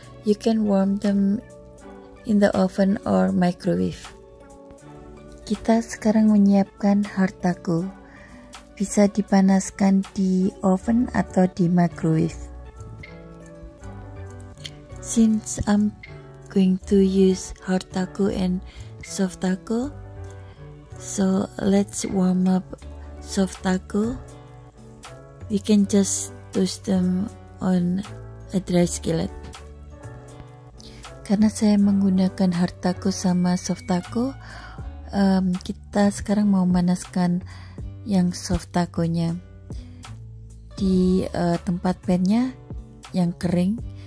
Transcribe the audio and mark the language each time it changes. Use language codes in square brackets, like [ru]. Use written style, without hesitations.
[en] You can warm them in the oven or microwave. [id] Kita sekarang menyiapkan hartaku. Bisa dipanaskan di oven atau di microwave. [en] Since I'm going to use hard taco and soft taco, so let's warm up soft taco. We can just toast them on a dry skillet. [id] Karena saya menggunakan hard taco sama soft taco, kita sekarang mau manaskan yang soft taconya di tempat pannya yang kering.